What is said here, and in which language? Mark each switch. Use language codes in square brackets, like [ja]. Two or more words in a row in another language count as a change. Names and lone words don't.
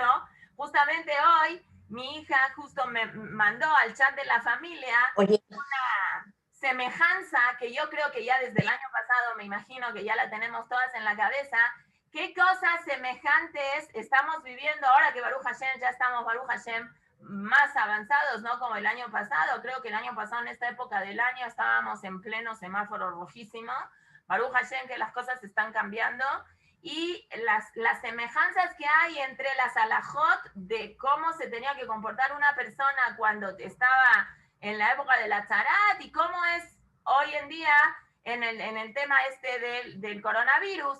[es] Justamente hoy, mi hija justo me mandó al chat de la familia una semejanza que yo creo que ya desde el año pasado, me imagino que ya la tenemos todas en la cabeza. ¿Qué cosas semejantes estamos viviendo ahora que [he] ברוך השם, [es] ya estamos [he] ברוך השם [es] más avanzados, ¿no? Como el año pasado. Creo que el año pasado, en esta época del año, estábamos en pleno semáforo rojísimo. [he] ברוך השם, [es] que las cosas están cambiando. Y las semejanzas que hay entre las alajot de cómo se tenía que comportar una persona cuando estaba en la época de la tzarat y cómo es hoy en día en el tema del coronavirus.